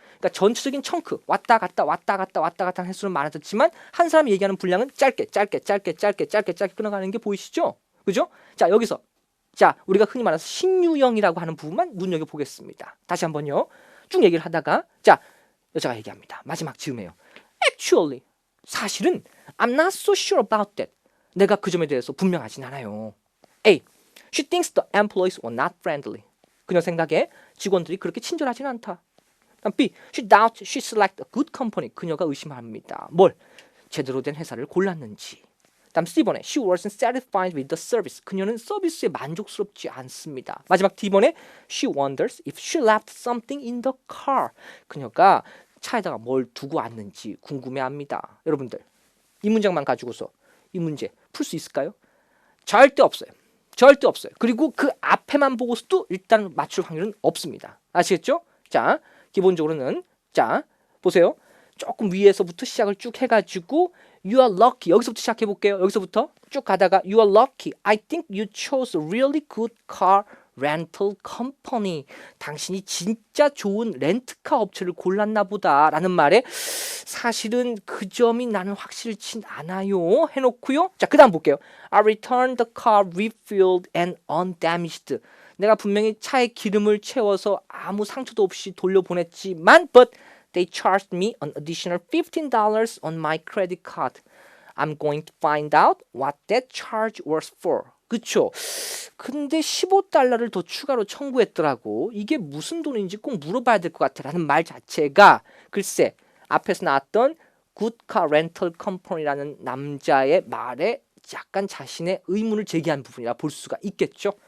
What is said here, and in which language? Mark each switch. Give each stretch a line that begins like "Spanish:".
Korean: 그러니까 전체적인 청크, 왔다 갔다 하는 횟수는 많아졌지만 한 사람이 얘기하는 분량은 짧게 끊어가는 게 보이시죠? 그죠? 자, 여기서 자, 우리가 흔히 말해서 신유형이라고 하는 부분만 눈여겨보겠습니다. 다시 한번요. 쭉 얘기를 하다가 자, 여자가 얘기합니다. 마지막 즈음에요.
English: Actually,
Korean: 사실은
English: I'm not so sure about that.
Korean: 내가 그 점에 대해서 분명하진 않아요. A.
English: She thinks the employees were not friendly.
Korean: 그녀 생각에 직원들이 그렇게 친절하진 않다. B.
English: She doubts she selected a good company.
Korean: 그녀가 의심합니다. 뭘? 제대로 된 회사를 골랐는지. 다음 C번에
English: She wasn't satisfied with the service.
Korean: 그녀는 서비스에 만족스럽지 않습니다. 마지막 D번에
English: She wonders if she left something in the car.
Korean: 그녀가 차에다가 뭘 두고 왔는지 궁금해합니다. 여러분들, 이 문장만 가지고서 이 문제 풀 수 있을까요? 절대 없어요. 그리고 그 앞에만 보고서도 일단 맞출 확률은 없습니다. 아시겠죠? 자, 기본적으로는 자, 보세요. 조금 위에서부터 시작을 쭉 해가지고
English: You are lucky.
Korean: 여기서부터 시작해 볼게요. 여기서부터 쭉 가다가
English: You are lucky. I think you chose a really good car rental company.
Korean: 당신이 진짜 좋은 렌트카 업체를 골랐나 보다 라는 말에 사실은 그 점이 나는 확실치 않아요 해놓고요. 자, 그 다음 볼게요.
English: I returned the car refilled and undamaged.
Korean: 내가 분명히 차에 기름을 채워서 아무 상처도 없이 돌려보냈지만
English: but they charged me an additional $15 on my credit card. I'm going to find out what that charge was for.
Korean: 그쵸? 근데 $15를 더 추가로 청구했더라고. 이게 무슨 돈인지 꼭 물어봐야 될 것 같아 라는 말 자체가 글쎄 앞에서 나왔던 Good Car Rental Company라는 남자의 말에 약간 자신의 의문을 제기한 부분이라 볼 수가 있겠죠.